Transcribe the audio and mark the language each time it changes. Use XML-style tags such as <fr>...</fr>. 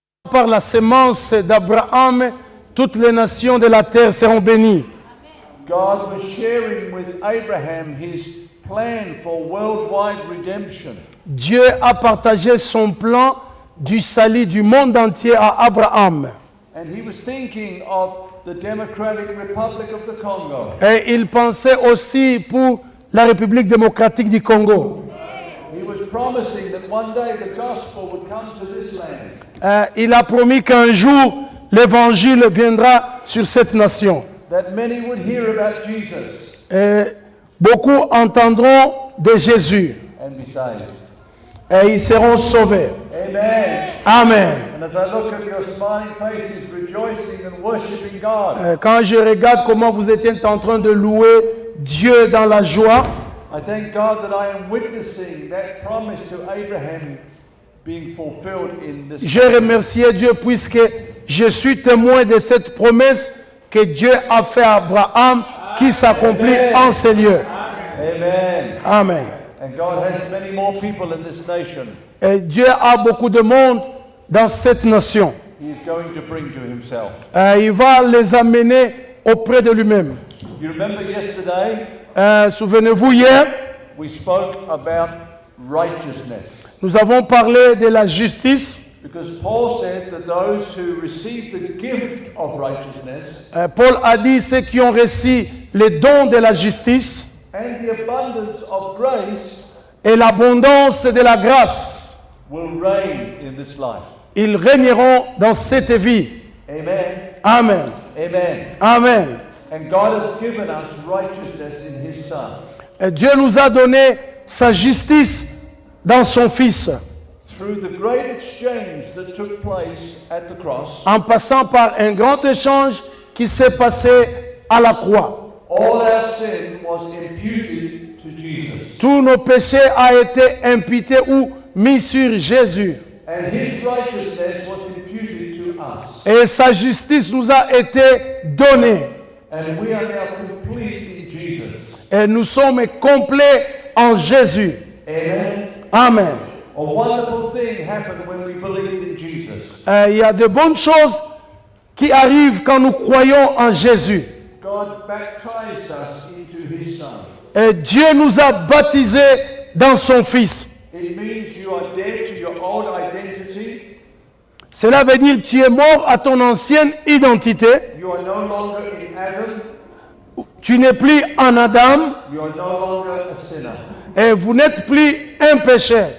<fr>par la sémence d'Abraham, toutes les nations de la terre seront bénies.</fr> <en>God was sharing with Abraham his plan for worldwide redemption.</en> <fr>Dieu a partagé son plan du salut du monde entier à Abraham.</fr> <en>And he was thinking of the Democratic Republic of the Congo.</en> <fr>Et il pensait aussi pour la République démocratique du Congo.</fr> <en>He was promising that one day the gospel would come to this land.</en> <fr>Il a promis qu'un jour, l'évangile viendra sur cette nation.</fr> <en>That many would hear about Jesus</en> <fr>Beaucoup entendront de Jésus</fr> <en>and be saved.</en> <fr>et ils seront sauvés.</fr> <en>Amen.</en> <fr>Amen.</fr> <en>And as I look at your smiling faces, rejoicing and worshiping God,</en> <fr>Quand je regarde comment vous étiez en train de louer Dieu dans la joie,</fr> <en>I thank God that I am witnessing that promise to Abraham being fulfilled in this.</en> <fr>je remercie Dieu puisque je suis témoin de cette promesse que Dieu a fait à Abraham qui s'accomplit en ces lieux.</fr> <en>Amen.</en> <fr>Amen.</fr> <en>And God has many more people in this nation</en> <fr>Et Dieu a beaucoup de monde dans cette nation.</fr> <en>He is going to bring to himself.</en> <fr>Il va les amener auprès de lui-même.</fr> <en>You remember yesterday</en> <fr>Souvenez-vous, hier,</fr> <en>we spoke about righteousness.</en> <fr>nous avons parlé de la justice.</fr> <en>Because Paul said that those who receive the gift of righteousness</en> <fr>Paul a dit ceux qui ont reçu les dons de la justice</fr> <en>and the abundance of grace</en> <fr>et l'abondance de la grâce,</fr> <en>will reign in this life.</en> <fr>ils régneront dans cette vie.</fr> <en>Amen.</en> <fr>Amen.</fr> <en>Amen.</en> <fr>Amen.</fr> <en>And God has given us righteousness in His Son.</en> <fr>Et Dieu nous a donné sa justice dans son Fils,</fr> <en>Through the great exchange that took place at the cross,</en> <fr>en passant par un grand échange qui s'est passé à la croix.</fr> <en>all our sin was imputed to Jesus.</en> <fr>Tous nos péchés ont été imputés ou mis sur Jésus.</fr> <en>And His righteousness was imputed to us.</en> <fr>Et sa justice nous a été donnée.</fr> <en>And we are now complete in Jesus.</en> <fr>Et nous sommes complets en Jésus.</fr> <en>Amen.</en> <fr>Amen.</fr> <en>A wonderful thing happened when we believed in Jesus.</en> <fr>Il y a de bonnes choses qui arrivent quand nous croyons en Jésus.</fr> <en>God baptized us into His Son.</en> <fr>Et Dieu nous a baptisés dans son Fils.</fr> <en>It means you are dead to your old identity.</en> <fr>Cela veut dire que tu es mort à ton ancienne identité.</fr> <en>You are no longer in Adam.</en> <fr>Tu n'es plus en Adam</fr> <en>You are no longer a sinner.</en> <fr>et vous n'êtes plus un pécheur.</fr>